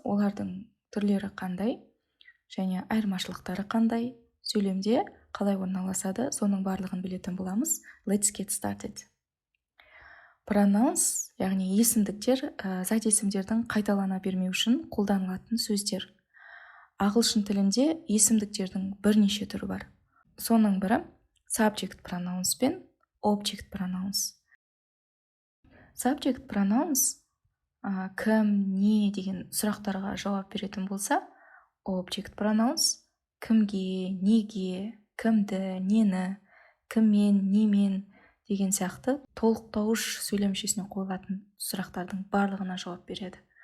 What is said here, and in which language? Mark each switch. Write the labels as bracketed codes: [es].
[kk] Олардың түрлері қандай және айырмашылықтары қандай, сөйлемде қалай орналасады, соның барлығын білетін боламыз. [en] Let's get started. [kk] Pronouns, яғни есімдіктер, зат есімдердің қайталана бермеу үшін қолданылатын сөздер. Ағылшын тілінде есімдіктердің бірнеше түрі бар. Соның бірі [en] subject pronouns [kk] пен [en] object pronouns. Subject pronouns [kk] кім, не деген сұрақтарға жауап беретін болса, [en] object pronouns [kk] кімге, неге, кімді, нені, кіммен, немен деген сияқты толықтауыш сөйлем мүшесіне қойылатын сұрақтардың барлығына жауап береді.